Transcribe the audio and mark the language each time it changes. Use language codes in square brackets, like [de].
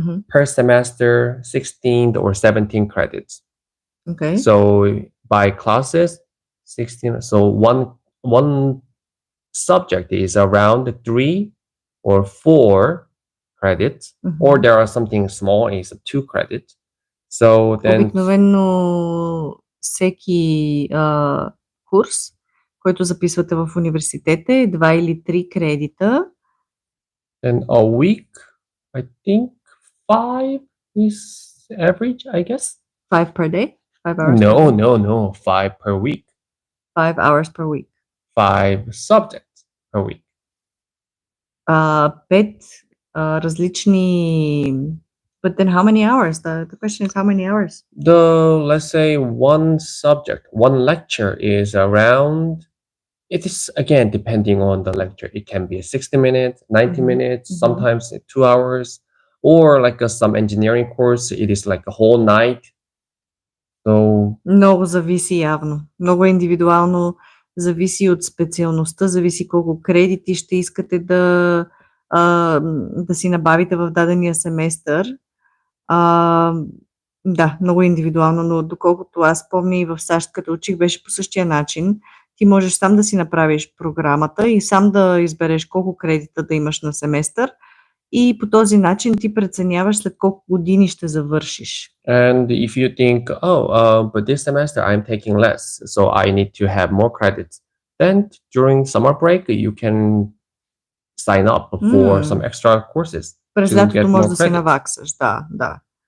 [en] Per semester, 16 or 17 credits. Okay. So by classes, 16. So one subject is around 3 or 4 credits, or there are something small is 2 credits. So then [bg] обикновено всеки курс, който записвате в университета е 2 или 3 кредита. [en] And a week, I think 5 is average, I guess. 5 per day? 5 hours? No. 5 per week. 5 hours per week. 5 subjects per week. [bg] 5 различни. [en] But then how many hours? The question is how many hours? Let's say one subject, one lecture is around, it is again depending on the lecture. It can be 60 minutes, 90 minutes, sometimes 2 hours, or like some engineering course, it is like a whole night. So [bg] много зависи явно. Много индивидуално, зависи от специалността, зависи колко кредити ще искате да си набавите в дадения семестър. Да, много индивидуално, но доколкото аз помня и в САЩ, като учих, беше по същия начин. Ти можеш сам да си направиш програмата и сам да избереш колко кредита да имаш на семестър и по този начин ти преценяваш след колко години ще завършиш. [en] And if you think, but this semester I'm taking less, so I need to have more credits, then during summer break you can sign up for some extra courses. [bg] През лятото може да си наваксаш, да.